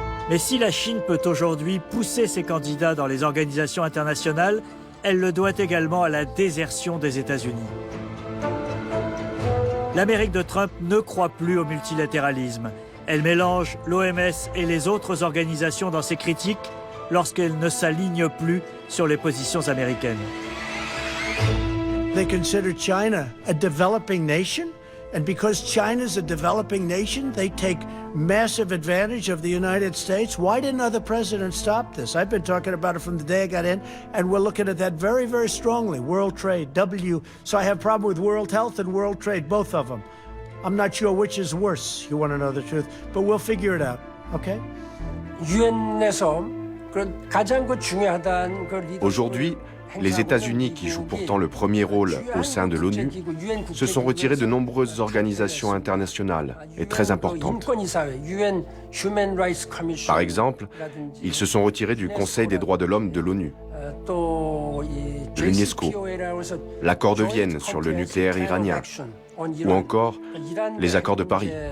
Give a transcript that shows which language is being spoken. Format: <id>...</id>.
<fr>Mais si la Chine peut aujourd'hui pousser ses candidats dans les organisations internationales, elle le doit également à la désertion des États-Unis. L'Amérique de Trump ne croit plus au multilatéralisme. Elle mélange l'OMS et les autres organisations dans ses critiques lorsqu'elle ne s'aligne plus sur les positions américaines.</fr> <en>They consider China a developing nation, and because China's a developing nation, they take massive advantage of the United States. Why didn't other presidents stop this? I've been talking about it from the day I got in, and we're looking at that very, very strongly. World trade, so I have a problem with world health and world trade, both of them. I'm not sure which is worse, you want to know the truth, but we'll figure it out, okay?</en> <fr>Aujourd'hui, les États-Unis, qui jouent pourtant le premier rôle au sein de l'ONU, se sont retirés de nombreuses organisations internationales et très importantes. Par exemple, ils se sont retirés du Conseil des droits de l'homme de l'ONU, de l'UNESCO, l'accord de Vienne sur le nucléaire iranien, ou encore les accords de Paris.</fr>